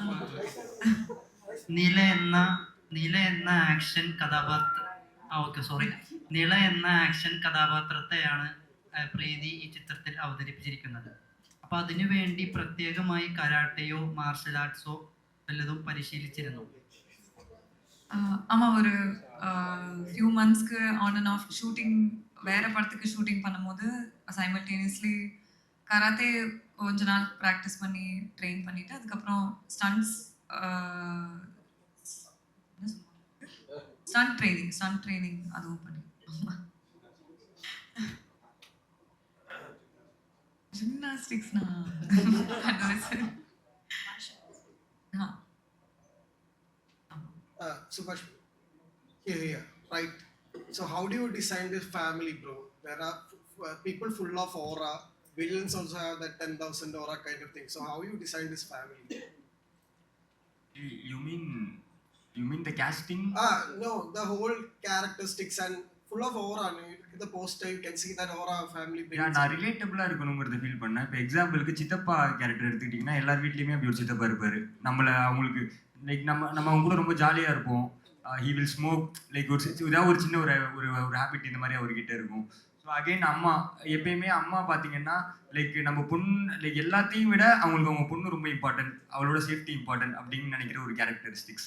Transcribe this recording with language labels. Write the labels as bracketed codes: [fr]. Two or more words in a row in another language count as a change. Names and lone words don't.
[ml] നീല എന്ന ആക്ഷൻ കഥാപാത്രത്തെയാണ് പ്രീതി ഈ ചിത്രത്തിൽ അവതരിപ്പിച്ചിരിക്കുന്നത്. അപ്പൊ അതിനു വേണ്ടി പ്രത്യേകമായി കരാട്ടയോ [en] martial arts [ml] വല്ലതും പരിശീലിച്ചിരുന്നു? [ta] ஆமாம், ஒரு [en] few months on and off shooting, [ta] வேறு படத்துக்கு ஷூட்டிங் பண்ணும்போது [en] simultaneously karate [ta] கொஞ்ச நாள் ப்ராக்டிஸ் பண்ணி ட்ரெயின் பண்ணிவிட்டு அதுக்கப்புறம் [en] stunt training [ta] அதுவும் பண்ணி. ஜிம்னாஸ்டிக்ஸ்னா [en] Subhash, here, right? So how do you design this family, bro? There are people full of aura. Villains also have that 10,000 aura kind of thing. So how you design this family? You mean the casting? No, the whole characteristics and full of aura. The poster, you can see that aura of family. [ta] நான் ரிலேட்டபிளாக இருக்கணுங்கிறத ஃபீல் பண்ணேன். இப்போ எக்ஸாம்பிளுக்கு சித்தப்பா கேரக்டர் எடுத்துக்கிட்டிங்கன்னா எல்லார் வீட்லேயுமே அப்படி ஒரு சித்தப்பா இருப்பார். அவங்களுக்கு லைக் நம்ம அவங்க கூட ரொம்ப ஜாலியாக இருப்போம். [en] he will smoke, like [ta] ஏதாவது ஒரு சின்ன ஒரு ஹேபிட் இந்த மாதிரி அவர்கிட்ட இருக்கும். [en] so again [ta] அம்மா, எப்பயுமே அம்மா பார்த்தீங்கன்னா லைக் நம்ம லைக் எல்லாத்தையும் விட அவங்களுக்கு அவங்க பொண்ணு ரொம்ப இம்பார்ட்டன்ட், அவளோட சேஃப்டி இம்பார்ட்டன்ட் அப்படின்னு நினைக்கிற ஒரு கேரக்டரிஸ்டிக்ஸ்.